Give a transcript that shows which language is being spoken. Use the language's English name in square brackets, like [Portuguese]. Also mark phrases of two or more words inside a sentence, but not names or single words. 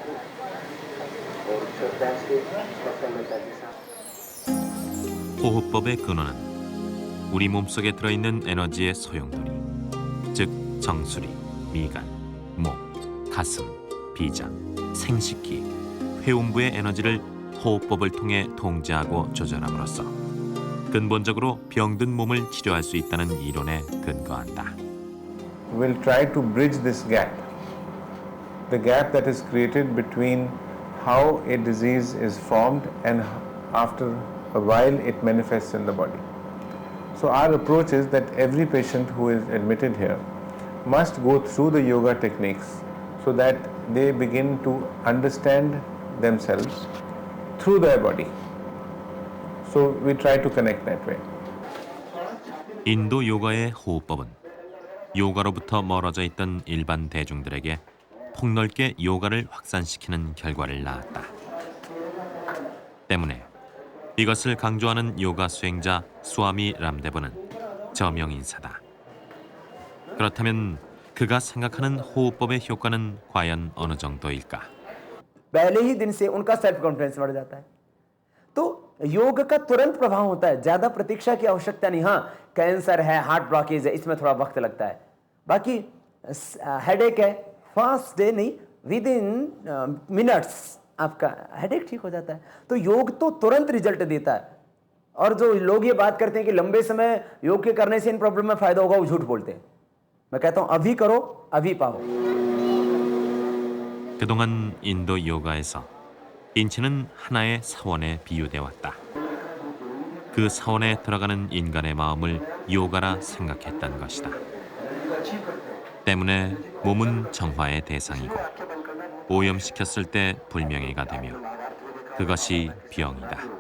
[Korean] 호흡법의 근원은 우리 몸속에 들어있는 에너지의 소용돌이, 즉 정수리, 미간, 목, 가슴, 비장, 생식기, 회음부의 에너지를 호흡법을 통해 통제하고 조절함으로써 근본적으로 병든 몸을 치료할 수 있다는 이론에 근거한다. [English] We'll try to bridge this gap, the gap that is created between how a disease is formed and after a while it manifests in the body. So our approach is that every patient who is admitted here must go through the yoga techniques so that they begin to understand themselves through their body. So we try to connect that way. [Korean] 인도 요가의 호흡법은 요가로부터 멀어져 있던 일반 대중들에게 폭넓게 요가를 확산시키는 결과를 낳았다. 때문에 이것을 강조하는 요가 수행자 수아미 람데브는 저명인사다. 그렇다면 그가 생각하는 호흡법의 효과는 과연 어느 정도일까? [Hindi] पहले ही दिन से उनका [English] self confidence [Hindi] बढ़ जाता है। तो योग का तुरंत प्रभाव होता है, ज्यादा प्रतीक्षा की आवश्यकता नहीं। हाँ, कैंसर है, [English] heart blockage [Hindi] है, इसमें थोड़ा वक्त लगता है। बाकी हेडेक है, [English] fast day [Hindi] नहीं, [English] within minutes [Hindi] आपका हेडेक ठीक हो जाता है। तो योग तो तुरंत रिजल्ट देता है। और जो लोग ये बात करते हैं कि लंबे समय योग के करने से इन प्रॉब्लम में फायदा होगा, वो झूठ बोलते हैं। मैं कहता हूं अभी करो, अभी पाओ। [Korean] 그동안 인도 요가에서 인체는 하나의 사원에 비유돼 왔다. 그 사원에 들어가는 인간의 마음을 요가라 생각했던 것이다. 때문에 몸은 정화의 대상이고 오염시켰을 때 불명예가 되며 그것이 병이다.